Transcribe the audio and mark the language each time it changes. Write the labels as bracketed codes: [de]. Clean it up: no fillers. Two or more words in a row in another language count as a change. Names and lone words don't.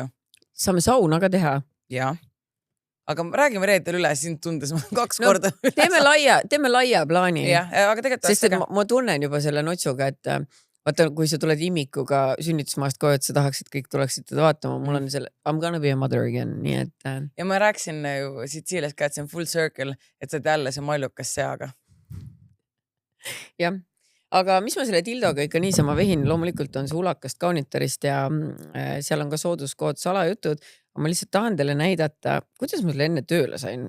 [et] Saame sauna ka teha. Jaa. Aga räägime reedel üle, sind tundes 2 korda üles. Teeme laia plaani. Jah, aga tegelikult... Sest et ma tunnen juba selle notsuga, et vaata, kui sa tuled imikuga sünnitusmaast koju, et sa tahaks, et kõik tuleksid teda vaatama, mul on selle [en] I'm gonna be a mother again, [et] nii et ja ma rääkisin ju Sitsiilias ka, et see on [en] full circle, [et] et sa oled jälle see mallukas seaga. jah, aga mis ma selle dildoga ikka niisama vehin, loomulikult on see Ulakast Kaunitarist ja seal on ka sooduskood salajutud, aga ma lihtsalt tahan teile näidata, kuidas ma selle enne tööle sain.